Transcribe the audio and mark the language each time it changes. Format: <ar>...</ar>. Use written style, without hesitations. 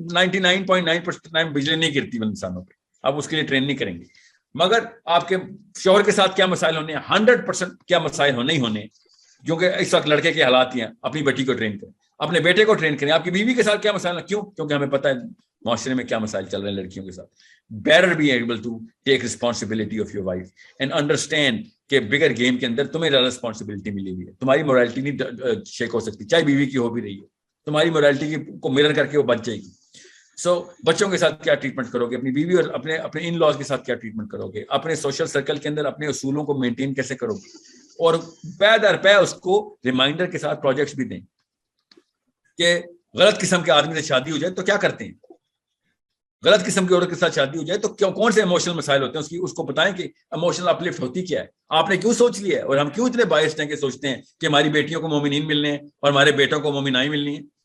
<ur>نہیں, 99.9% بجلی نہیں گرتی انسانوں پہ, آپ اس کے لیے ٹرین نہیں کریں گے. مگر آپ کے شوہر کے ساتھ کیا مسائل ہونے ہیں, 100% کیا مسائل ہونے ہی ہونے, کیونکہ اس وقت لڑکے کے حالات ہی ہیں. اپنی بیٹی کو ٹرین کریں, اپنے بیٹے کو ٹرین کریں. آپ کی بیوی کے ساتھ کیا مسائل ہیں, کیوں, کیونکہ ہمیں پتہ ہے معاشرے میں کیا مسائل چل رہے ہیں لڑکیوں کے ساتھ.</ur> <en>Better be able to take responsibility of your wife and understand</en> <ur>کہ bigger game کے اندر تمہیں زیادہ responsibility ملی ہوئی ہے. تمہاری morality نہیں شیک ہو سکتی, چاہے بیوی کی ہو بھی رہی ہے. تمہاری morality کو mirror کر کے وہ بچ جائے گی. سو بچوں کے ساتھ کیا ٹریٹمنٹ کرو گے, اپنی بیوی اور اپنے ان لاز کے ساتھ کیا ٹریٹمنٹ کرو گے, اپنے سوشل سرکل کے اندر اپنے اصولوں کو مینٹین کیسے کرو گے, اور پے در پے اس کو ریمائنڈر کے ساتھ پروجیکٹس بھی دیں کہ غلط قسم کے آدمی سے شادی ہو جائے تو کیا کرتے ہیں, غلط قسم کی عورت کے ساتھ شادی ہو جائے تو کون سے ایموشنل مسائل ہوتے ہیں, اس کو بتائیں کہ ایموشنل اپ لفٹ ہوتی کیا ہے, آپ نے کیوں سوچ لیا ہے, اور ہم کیوں اتنے بائسڈ ہیں کہ سوچتے ہیں کہ ہماری بیٹیوں کو مومنین ملنے ہیں اور ہمارے بیٹوں کو مومنائی ملنی ہے.</ur>